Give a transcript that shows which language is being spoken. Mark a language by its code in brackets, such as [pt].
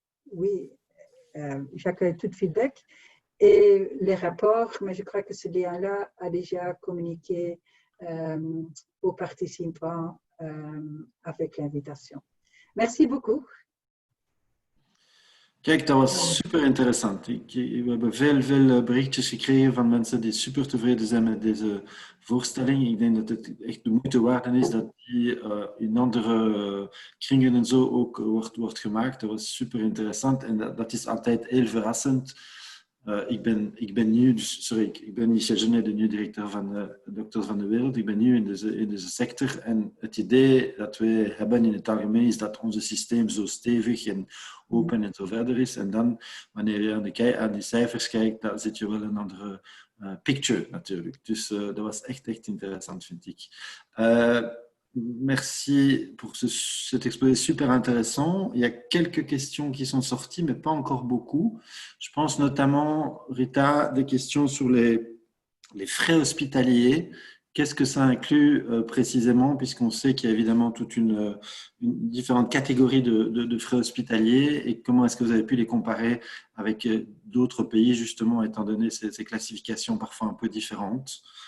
[fr] Oui, j'accueille tout feedback et les rapports, mais je crois que ce lien-là a déjà communiqué aux participants avec l'invitation. Merci beaucoup. [nl] Kijk, dat was super interessant. We hebben veel berichtjes gekregen van mensen die super tevreden zijn met deze voorstelling. Ik denk dat het echt de moeite waard is dat die in andere kringen en zo ook wordt gemaakt. Dat was super interessant en dat is altijd heel verrassend. Ik ben nieuw, ik ben Michel Genet, de nieuwe directeur van Dokters van de Wereld. Ik ben nieuw in deze sector en het idee dat wij hebben in het algemeen is dat ons systeem zo stevig en open en zo verder is. En dan, wanneer je aan die cijfers kijkt, dan zit je wel een andere picture natuurlijk. Dus dat was echt interessant, vind ik. [fr] Merci pour cet exposé super intéressant. Il y a quelques questions qui sont sorties, mais pas encore beaucoup. Je pense notamment, Rita, des questions sur les frais hospitaliers. Qu'est-ce que ça inclut précisément, puisqu'on sait qu'il y a évidemment toute une différentes catégories de frais hospitaliers et comment est-ce que vous avez pu les comparer avec d'autres pays, justement, étant donné ces classifications parfois un peu différentes.